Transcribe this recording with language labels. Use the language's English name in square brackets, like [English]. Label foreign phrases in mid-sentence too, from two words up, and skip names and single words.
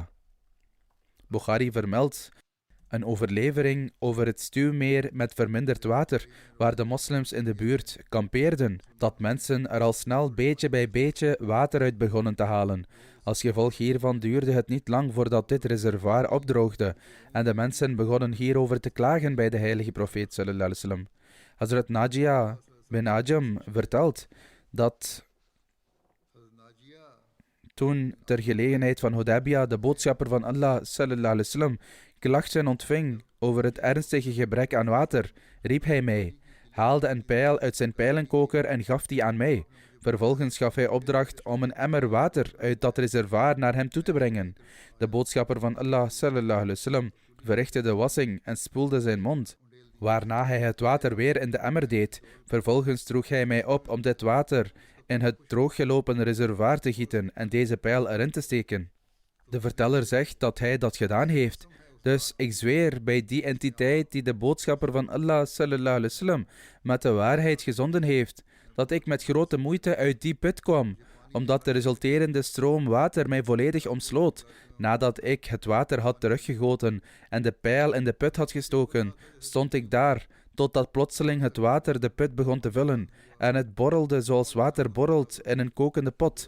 [Dutch] Bukhari vermeldt een overlevering over het stuwmeer met verminderd water, waar de moslims in de buurt kampeerden, dat mensen er al snel beetje bij beetje water uit begonnen te halen. Als gevolg hiervan duurde het niet lang voordat dit reservoir opdroogde, en de mensen begonnen hierover te klagen bij de heilige profeet [Arabic] صلى الله عليه وسلم. [Dutch] Hazrat Najia bin Ajam vertelt dat toen ter gelegenheid van Hudaybiyah de boodschapper van Allah [Arabic] صلى الله عليه وسلم [Dutch] klachten ontving over het ernstige gebrek aan water, riep hij mij, haalde een pijl uit zijn pijlenkoker en gaf die aan mij. Vervolgens gaf hij opdracht om een emmer water uit dat reservoir naar hem toe te brengen. De boodschapper van Allah [Arabic] صلى الله عليه وسلم [Dutch] verrichtte de wassing en spoelde zijn mond, waarna hij het water weer in de emmer deed. Vervolgens droeg hij mij op om dit water in het drooggelopen reservoir te gieten en deze pijl erin te steken. De verteller zegt dat hij dat gedaan heeft. Dus ik zweer bij die entiteit die de boodschapper van Allah [Arabic] صلى الله عليه وسلم [Dutch] met de waarheid gezonden heeft, dat ik met grote moeite uit die put kwam, omdat de resulterende stroom water mij volledig omsloot. Nadat ik het water had teruggegoten en de pijl in de put had gestoken, stond ik daar, totdat plotseling het water de put begon te vullen, en het borrelde zoals water borrelt in een kokende pot.